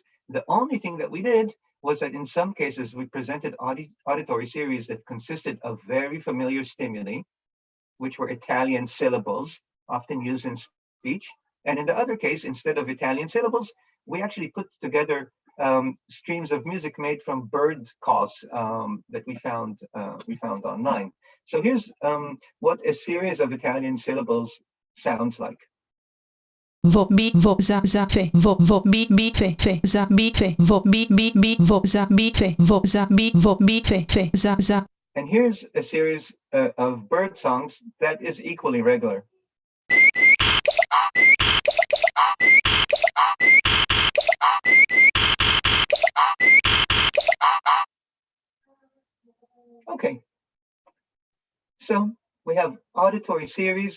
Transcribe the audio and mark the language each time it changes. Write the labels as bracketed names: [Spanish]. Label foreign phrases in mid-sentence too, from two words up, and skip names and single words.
[English] The only thing that we did was that in some cases, we presented auditory series that consisted of very familiar stimuli, which were Italian syllables, often used in speech. And in the other case, instead of Italian syllables, we actually put together streams of music made from bird calls that we found online. So here's what a series of Italian syllables sounds like. Vo bi vo za za fe vo vo bi bi fe fe za bi fe vo bi bi bi vo za bi fe vo za bi vo bi fe fe za za. And here's a series of bird songs that is equally regular. Okay, so we have auditory series.